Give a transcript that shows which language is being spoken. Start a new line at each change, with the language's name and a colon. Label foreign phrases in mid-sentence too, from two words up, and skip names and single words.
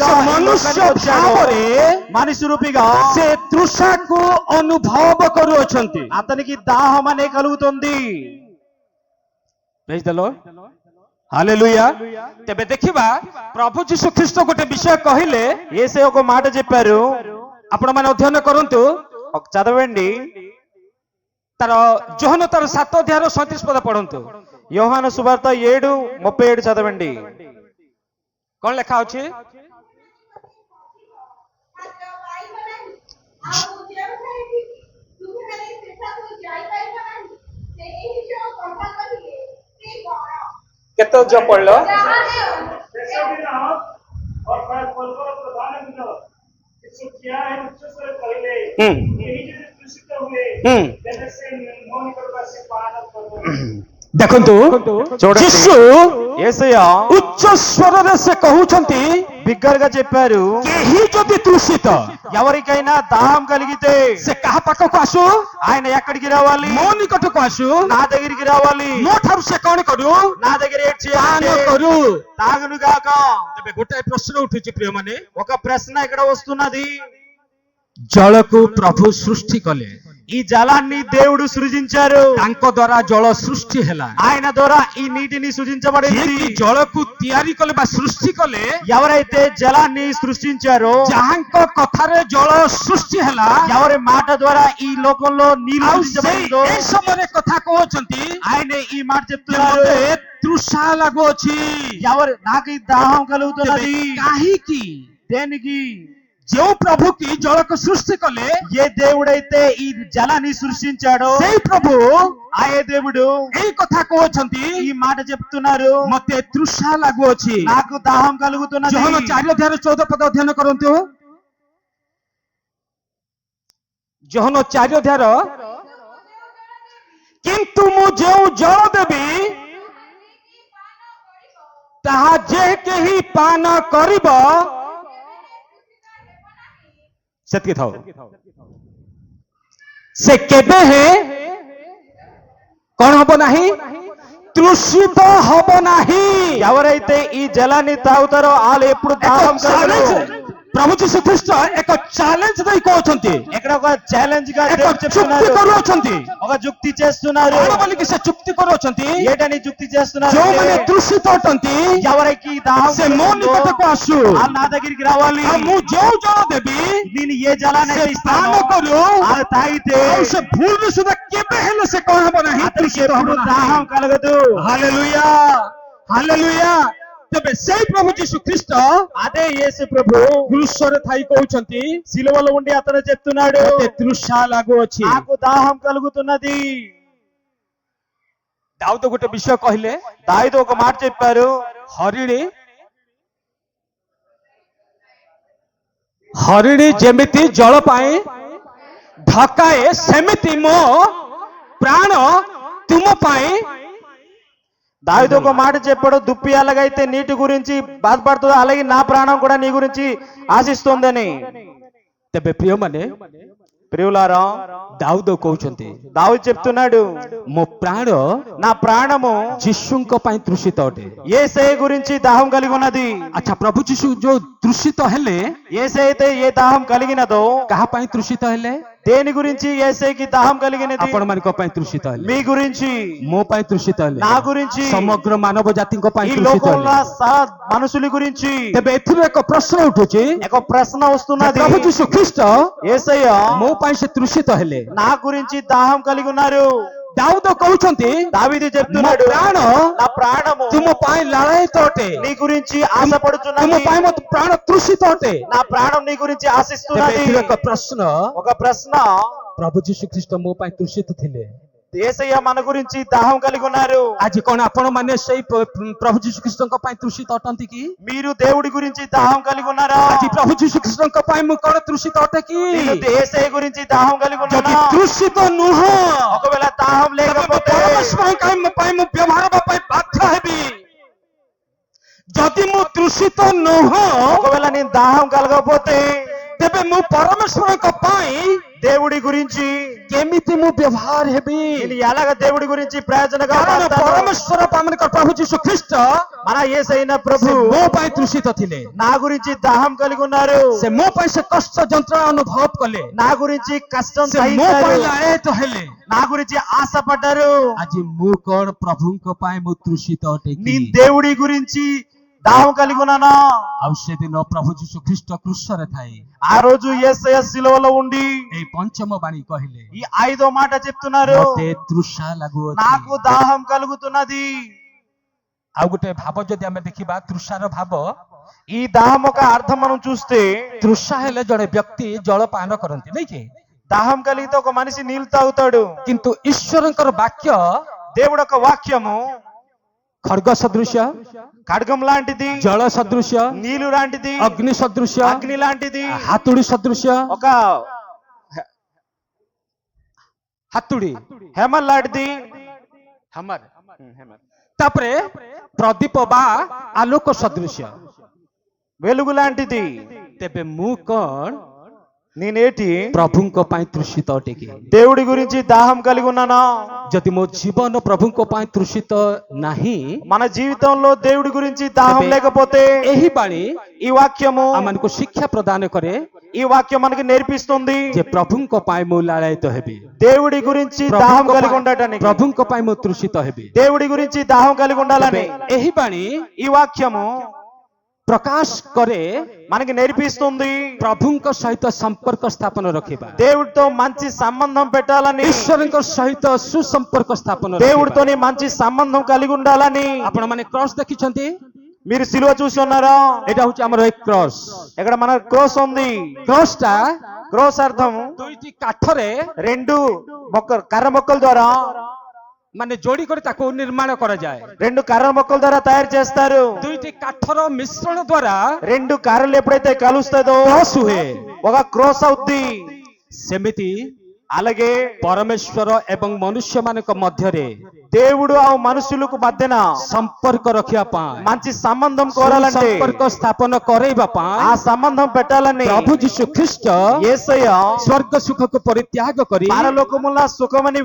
Odia: ସେ
Telugu: ఈ
Odia: ମନୁଷ୍ୟ
Telugu: లోకానికి వచ్చాడో,
Odia: ଭାବରେ
Telugu: మనిషి రూపిగా
Odia: ସେ ତୃଷାକୁ ଅନୁଭବ କରୁଅଛନ୍ତି।
Telugu: అతనికి దాహం అనే కలుగుతుంది।
English: Praise the Lord.
Odia: ହାଲେଲୁୟା। ତେବେ ଦେଖିବା ପ୍ରଭୁ ଯୀଶୁ ଖ୍ରୀଷ୍ଟ ଗୋଟେ ବିଷୟ କହିଲେ,
Telugu: యేసే ఒక మాట చెప్పారు,
Odia: ଆପଣମାନେ ଅଧ୍ୟୟନ କରନ୍ତୁ।
Telugu: చదవండి।
Odia: ତାର ଯୋହନ ତାର 7 ଅଧ୍ୟାୟର 37 ପଦ ପଢନ୍ତୁ।
Telugu: యోహాను సువార్త 7:37 చదవండి।
Odia: କଣ ଲେଖା ଅଛି? କେତେ ଅଧ୍ୟାୟ ପଢିଲ? ଦେଖନ୍ତୁ, ଯୀଶୁ
Telugu: యేసయ్య
Odia: ଉଚ୍ଚ ସ୍ୱରରେ ସେ କହୁଛନ୍ତି,
Telugu: బిగ్గరగా చెప్పారు,
Odia: କେହି ଯଦି ତୃଷିତ,
Telugu: ఎవరికైనా దాహం కలిగితే
Odia: ସେ కాହା ପାଖକୁ ଆସୁ,
Telugu: ఆయన ఎక్కడికి రావాలి?
Odia: ମୋ ନିକଟକୁ ଆସୁ,
Telugu: నా దగ్గరికి రావాలి।
Odia: ମୋ ଠାରୁ ସେ କଣ କରୁ,
Telugu: నా దగ్గర ఏం
Odia: ପାନ
Telugu: చేయాలి?
Odia: କରୁ।
Telugu: తాగును గాక।
Odia: ତେବେ ଗୋଟାଏ ପ୍ରଶ୍ନ ଉଠୁଛି ପ୍ରିୟମାନେ,
Telugu: ఒక ప్రశ్న ఇక్కడ వస్తున్నది।
Odia: ଜଳକୁ ପ୍ରଭୁ ସୃଷ୍ଟି କଲେ,
Telugu: ఈ జలాన్ని దేవుడు సృజించారు।
Odia: ତାଙ୍କ ଦ୍ୱାରା ଜଳ ସୃଷ୍ଟି ହେଲା।
Telugu: ఆయన ద్వారా ఈ నీటిని సృజించబడింది।
Odia: ଯିଏକି ଜଳକୁ ତିଆରି କଲେ ବା ସୃଷ୍ଟି କଲେ,
Telugu: ఎవరైతే జలాన్ని సృష్టించారో,
Odia: ଯାହାଙ୍କ କଥାରେ ଜଳ ସୃଷ୍ଟି ହେଲା,
Telugu: ఎవరి మాట ద్వారా ఈ లోకంలో నీరు
Odia: ଆଉ ସେଇ
Telugu: సృజించబడిందో,
Odia: এই ସମୟରେ କଥା କହୁଛନ୍ତି,
Telugu: ఆయన ఈ మాట
Odia: ଯେ
Telugu: చెప్తున్నారు,
Odia: ମୋତେ తృషା ଲାଗୁଅଛି।
Telugu: ఎవరు నాకు ఈ దాహం
Odia: ତେବେ
Telugu: కలుగుతున్నది?
Odia: କାହିଁକି?
Telugu: దేనికి?
Odia: ଯେଉଁ ପ୍ରଭୁ କି ଜଳକୁ ସୃଷ୍ଟି କଲେ,
Telugu: ఏ దేవుడైతే ఈ జలాన్ని సృష్టించాడో,
Odia: ସେଇ ପ୍ରଭୁ
Telugu: ఆయే దేవుడు
Odia: ଏଇ କଥା କହୁଛନ୍ତି,
Telugu: ఈ మాట చెప్తున్నారు,
Odia: ମତେ ତୃଷା ଲାଗୁଅଛି।
Telugu: నాకు దాహం కలుగుతున్నది।
Odia: ଯୋହନ 4 ଅଧ୍ୟାୟର 14 ପଦ ଅଧ୍ୟୟନ କରନ୍ତୁ। ଯୋହନ 4 ଅଧ୍ୟାୟର, କିନ୍ତୁ ମୁଁ ଯେଉଁ ଜଳ ଦେବି, ତାହା ଯେ କେହି ପାନ କରିବ ସେତିକି ଥାଉ। ସେ କେବେ ହେ କଣ ହବ ନାହିଁ? ତୃଷିତ ହବ ନାହିଁ.
Telugu: ఎవరైతే ఈ జలాన్ని తాగుతారో వాళ్ళు ఎప్పుడు దాహం కలగరు.
Odia: ప్రభు ଯୀଶୁ ଖ୍ରୀଷ୍ଟ ଏକ ଚ୍ୟାଲେଞ୍ଜ ଦେଇ କହୁଛନ୍ତି,
Telugu: ఇక్కడ ఒక ఛాలెంజ్ గా
Odia: ଏକ
Telugu: దేవుడు
Odia: ଚୁକ୍ତି
Telugu: చెప్తున్నారు,
Odia: କରୁଅଛନ୍ତି।
Telugu: ఒక ଯୁକ୍తి చేస్తున్నారు।
Odia: କଣ ବୋଲିକି ସେ ଚୁକ୍ତି କରୁଅଛନ୍ତି?
Telugu: ఏటని ଯୁక్తి చేస్తున్నారు?
Odia: ଯୋଉମାନେ ତୃଷିତ ଅଟନ୍ତି
Telugu: ఎవరికి దాహం
Odia: ସେ ମୋ ନିକଟକୁ ଆସୁ,
Telugu: వాళ్ళు నా దగ్గరికి రావాలి।
Odia: ଆଉ ମୁଁ ଯୋଉ ଜଳ ଦେବି
Telugu: నేను ఏ జలాన్ని
Odia: ସେ
Telugu: ఇస్తాను
Odia: ପାନ କରୁ,
Telugu: అది తాగితే
Odia: ଆଉ ସେ ଭୁଲରେ ସୁଦ୍ଧା କେବେ ହେଲେ ସେ କଣ ହବ ନାହିଁ?
Telugu: అతనికి
Odia: ତୃଷିତ ହବ
Telugu: ఎప్పుడు
Odia: ନାହିଁ।
Telugu: దాహం కలగదు।
Odia: ହାଲେଲୁୟା, ହାଲେଲୁୟା। ତେବେ ସେଇ ପ୍ରଭୁ ଯୀଶୁ ଖ୍ରୀଷ୍ଟ
Telugu: అదే యేసు ప్రభు
Odia: କୃଷରେ ଥାଇ କହୁଛନ୍ତି,
Telugu: సిలువలో ఉండి అతను చెప్తున్నాడు,
Odia: ମୋତେ ତୃଷା ଲାଗୁଅଛି।
Telugu: నాకు దాహం కలుగుతున్నది।
Odia: ଦାଉଦ ଗୋଟେ ବିଷୟ କହିଲେ,
Telugu: దావీదు ఒక మాట చెప్పారు,
Odia: ହରିଣୀ ଯେମିତି ଜଳ ପାଇଁ ଢକାଏ, ସେମିତି ମୋ ପ୍ରାଣ ତୁମ ପାଇଁ।
Telugu: దావీదు ఒక మాట చెప్పాడు, దుప్పి ఎలాగైతే నీటి గురించి బాధపడుతుందో అలాగే నా ప్రాణం కూడా నీ గురించి ఆశిస్తుందని।
Odia: ତେବେ ପ୍ରିୟମାନେ,
Telugu: ప్రియులారా,
Odia: ଦାଉଦ କହୁଛନ୍ତି,
Telugu: దావీదు చెప్తున్నాడు,
Odia: ମୋ ପ୍ରାଣ
Telugu: నా ప్రాణము
Odia: ଯୀଶୁଙ୍କ ପାଇଁ ତୃଷିତ ଅଟେ।
Telugu: యేసయ్య గురించి దాహం కలిగి ఉన్నది।
Odia: ଆଚ୍ଛା, ପ୍ରଭୁ ଯୀଶୁ ଯୋଉ ତୃଷିତ ହେଲେ,
Telugu: యేసయ్య అయితే ఏ దాహం కలిగినదో,
Odia: କାହା ପାଇଁ ତୃଷିତ ହେଲେ?
Telugu: దేని గురించి యేసయ్యకి దాహం కలిగినది?
Odia: ଆପଣମାନଙ୍କ ପାଇଁ ତୃଷିତ ହେଲେ,
Telugu: మీ గురించి,
Odia: ମୋ ପାଇଁ ତୃଷିତ ହେଲେ,
Telugu: నా గురించి,
Odia: ସମଗ୍ର ମାନବ ଜାତିଙ୍କ ପାଇଁ
Telugu: ఈ
Odia: ତୃଷିତ
Telugu: లోకంలో
Odia: ହେଲେ।
Telugu: సారా మనుషుల గురించి।
Odia: ତେବେ ଏଥିରୁ ଏକ ପ୍ରଶ୍ନ ଉଠୁଛି,
Telugu: ఒక ప్రశ్న వస్తున్నది,
Odia: ପ୍ରଭୁ ଯୀଶୁ ଖ୍ରୀଷ୍ଟ
Telugu: యేసయ్య
Odia: ମୋ ପାଇଁ ସେ ତୃଷିତ ହେଲେ,
Telugu: నా గురించి దాహం కలిగి ఉన్నారు।
Odia: ଦାଉଦ କହୁଛନ୍ତି,
Telugu: దావీదు
Odia: ମୋ
Telugu: చెప్తున్నాడు,
Odia: ପ୍ରାଣ
Telugu: నా ప్రాణము
Odia: ତୁମ ପାଇଁ ଲାଳାୟିତ ଅଟେ,
Telugu: నీ గురించి
Odia: ତୁମ
Telugu: ఆశపడుతున్నది,
Odia: ପାଇଁ ମୋ ପ୍ରାଣ ତୃଷିତ ଅଟେ।
Telugu: నా ప్రాణం నీ గురించి
Odia: ତେବେ
Telugu: ఆశిస్తున్నది।
Odia: ଏଥିରୁ ଏକ ପ୍ରଶ୍ନ,
Telugu: ఒక ప్రశ్న,
Odia: ପ୍ରଭୁ ଯୀଶୁ ଖ୍ରୀଷ୍ଟ ମୋ ପାଇଁ ତୃଷିତ ଥିଲେ,
Telugu: యేసయ్య మన గురించి దాహం కలిగి ఉన్నారు।
Odia: ଆଜି କଣ ଆପଣ ମାନେ ସେଇ ପ୍ରଭୁ ଯୀଶୁ ଖ୍ରୀଷ୍ଟଙ୍କ ପାଇଁ ତୃଷିତ ଅଟନ୍ତି କି?
Telugu: మీరు దేవుడి గురించి దాహం కలిగి ఉన్నారా?
Odia: ଆଜି ପ୍ରଭୁ ଯୀଶୁ ଖ୍ରୀଷ୍ଟଙ୍କ ପାଇଁ ମୁଁ କଣ ତୃଷିତ ଅଟେ କି?
Telugu: నేను యేసయ్య గురించి దాహం కలిగి
Odia: ଯଦି
Telugu: ఉన్నానా?
Odia: ତୃଷିତ ନୁହଁ,
Telugu: ఒకవేళ దాహం లేకపోతే
Odia: ପରମେଶ୍ୱରଙ୍କ ପାଇଁ ମୁଁ ବ୍ୟବହାର ହେବା ପାଇଁ ବାଧ୍ୟ ହେବି। ଯଦି ମୁଁ ତୃଷିତ ନୁହଁ,
Telugu: ఒకవేళ నేను దాహం కలగకపోతే
Odia: ତେବେ ମୁଁ పరమేశ్వరଙ୍କ ପାଇଁ
Telugu: దేవుడి గురించి
Odia: କେମିତି ମୁଁ ବ୍ୟବହାର ହେବି?
Telugu: నేను ఎలాగ దేవుడి గురించి ప్రయోజనగా
Odia: କାରଣ
Telugu: వాడతాను?
Odia: ପରମେଶ୍ୱର ଆମଙ୍କର ପ୍ରଭୁ ଯୀଶୁ ଖ୍ରୀଷ୍ଟ
Telugu: మన యేసయ్య
Odia: ସେ
Telugu: ప్రభు
Odia: ମୋ ପାଇଁ ତୃଷିତ ଥିଲେ,
Telugu: నా గురించి దాహం కలిగి ఉన్నారు।
Odia: ସେ ମୋ ପାଇଁ ସେ କଷ୍ଟ ଯନ୍ତ୍ରଣା ଅନୁଭବ କଲେ,
Telugu: నా గురించి కష్టం
Odia: ସେ ମୋ
Telugu: సహించారు,
Odia: ପାଇଁ ଲାଳାୟିତ ହେଲେ।
Telugu: నా గురించి ఆశపడ్డారు।
Odia: ଆଜି ମୁଁ କଣ ପ୍ରଭୁଙ୍କ ପାଇଁ ମୁଁ ତୃଷିତ ଅଟେ କି?
Telugu: నేను దేవుడి గురించి దాహం కలిగి ఉన్నానా?
Odia: ଆଉ ସେଦିନ ପ୍ରଭୁ ଯୀଶୁ ଖ୍ରୀଷ୍ଟ କୃଷରେ ଥାଇ
Telugu: ఆ రోజు యేసయ్య సిలువలో ఉండి
Odia: ଏଇ ପଞ୍ଚମ ବାଣୀ କହିଲେ,
Telugu: ఈ ఐదో మాట చెప్తున్నారు,
Odia: ମୋତେ ତୃଷା ଲାଗୁଅଛି।
Telugu: నాకు దాహం కలుగుతున్నది।
Odia: ଆଉ ଗୋଟେ ଭାବ ଯଦି ଆମେ ଦେଖିବା, ତୃଷାର ଭାବ,
Telugu: ఈ దాహం ఒక అర్థం మనం చూస్తే,
Odia: ତୃଷା ହେଲେ ଜଣେ ବ୍ୟକ୍ତି ଜଳ ପାନ କରନ୍ତି, ନାଇଁ କି?
Telugu: దాహం కలిగితే ఒక మనిషి నీళ్లు తాగుతాడు।
Odia: କିନ୍ତୁ ଈଶ୍ୱରଙ୍କର ବାକ୍ୟ
Telugu: దేవుడు ఒక వాక్యము
Odia: ଖడ్ଗ ସଦୃଶ୍ୟ,
Telugu: ఖడ్గం లాంటిది,
Odia: ଜଳ ସଦୃଶ୍ୟ,
Telugu: నీళ్లు లాంటిది,
Odia: ଅଗ୍ନି ସଦୃଶ୍ୟ,
Telugu: అగ్ని లాంటిది,
Odia: ହାତୁଡ଼ି ସଦୃଶ୍ୟ,
Telugu: ఒక
Odia: ହାତୁଡ଼ି,
Telugu: హెమర్ లాంటిది,
Odia: ତାପରେ ପ୍ରଦୀପ ବା ଆଲୋକ ସଦୃଶ୍ୟ।
Telugu: వెలుగు లాంటిది।
Odia: ତେବେ ମୁଁ କଣ
Telugu: నేనేటి
Odia: ପ୍ରଭୁଙ୍କ ପାଇଁ ତୃଷିତ ଅଟେ କି?
Telugu: దేవుడి గురించి దాహం కలిగి ఉన్నానా?
Odia: ଯଦି ମୋ ଜୀବନ ପ୍ରଭୁଙ୍କ ପାଇଁ ତୃଷିତ ନାହିଁ,
Telugu: మన జీవితంలో దేవుడి గురించి దాహం లేకపోతే
Odia: ଏହି ବାଣୀ
Telugu: ఈ వాక్యము
Odia: ଆମମାନଙ୍କୁ ଶିକ୍ଷା ప్రదాନ କରେ
Telugu: ఈ వాక్యం మనకి నేర్పిస్తుంది
Odia: ଯେ ପ୍ରଭୁଙ୍କ ପାଇଁ ମୁଁ ଲାଳାୟିତ ହେବି,
Telugu: దేవుడి గురించి దాహం కలిగి ఉండటానికి,
Odia: ପ୍ରଭୁଙ୍କ ପାଇଁ ମୁଁ ତୃଷିତ ହେବି।
Telugu: దేవుడి గురించి దాహం కలిగి ఉండాలని
Odia: ଏହି ବାଣୀ
Telugu: ఈ వాక్యము
Odia: ପ୍ରକାଶ କରେ
Telugu: మనకి నేర్పిస్తుంది
Odia: ପ୍ରଭୁଙ୍କ ସହିତ ସମ୍ପର୍କ ସ୍ଥାପନ ରଖିବା,
Telugu: దేవుడితో మంచి సంబంధం పెట్టాలని,
Odia: ଈଶ୍ୱରଙ୍କ ସହିତ ସୁସମ୍ପର୍କ ସ୍ଥାପନ ରଖିବା।
Telugu: దేవుడితోని మంచి సంబంధం కలిగి ఉండాలని।
Odia: ଆପଣ ମାନେ କ୍ରସ୍ ଦେଖିଛନ୍ତି?
Telugu: మీరు సిలువ చూసి ఉన్నారా?
Odia: ଏଇଟା ହଉଛି ଆମର ଏକ କ୍ରସ୍।
Telugu: ఇక్కడ మన క్రోస్ ఉంది।
Odia: କ୍ରସ୍ ଟା
Telugu: క్రోస్ అర్థం
Odia: ଦୁଇଟି କାଠରେ
Telugu: రెండు కర్ర మొక్కల ద్వారా,
Odia: ମାନେ ଯୋଡି କରି ତାକୁ ନିର୍ମାଣ କରାଯାଏ।
Telugu: రెండు కర్ర మొక్కల ద్వారా తయారు చేస్తారు।
Odia: ଦୁଇଟି କାଠର మిశ్రణ ద్వారా
Telugu: రెండు కర్రలు ఎప్పుడైతే కలుస్తుందో
Odia: క్రాస్ ହୁଏ।
Telugu: ఒక క్రోస్ అవుద్ది।
Odia: ସେମିତି
Telugu: అలాగే
Odia: ପରମେଶ୍ୱର ଏବଂ ମନୁଷ୍ୟ ମାନଙ୍କ ମଧ୍ୟରେ
Telugu: దేవుడు ఆ మనుషులకు మధ్యన
Odia: ସମ୍ପର୍କ ରଖିବା ପାଇଁ
Telugu: మంచి సంబంధం కోరాలంటే
Odia: ସମ୍ପର୍କ ସ୍ଥାପନ କରିବା ପାଇଁ
Telugu: ఆ సంబంధం పెట్టాలని
Odia: ପ୍ରଭୁ ଯୀଶୁ ଖ୍ରୀଷ୍ଟ
Telugu: యేసయ్య
Odia: ସ୍ୱର୍ଗ ସୁଖ କୁ ପରିତ୍ୟାଗ କରି
Telugu: పరలోకముల సుఖమని